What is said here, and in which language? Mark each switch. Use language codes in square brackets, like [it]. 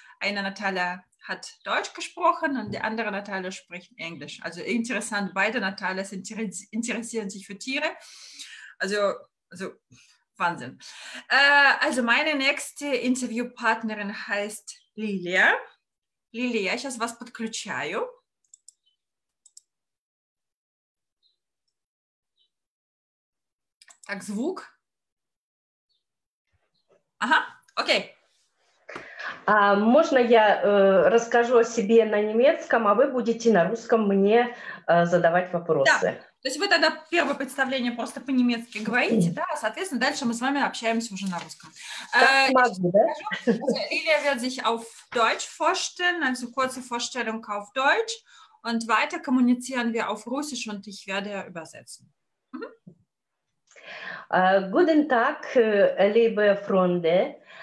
[de] Eine Natalia hat Deutsch gesprochen und die andere Natalia spricht Englisch. Also interessant, beide Natalias interessieren sich für Tiere. Also Wahnsinn. Also meine nächste Interviewpartnerin heißt Lilia. [ru] Лилия, я сейчас вас подключаю. Так, звук. Ага, окей. Можно я расскажу о себе на немецком, а вы будете на русском мне задавать вопросы? Да, то есть вы тогда первое представление просто по-немецки говорите, да, соответственно, дальше мы с вами общаемся уже на русском. Могу, да? [de] Lilia wird sich auf Deutsch vorstellen, also kurze Vorstellung auf Deutsch und weiter kommunizieren wir auf Russisch und ich werde übersetzen. Guten Tag, liebe Freunde.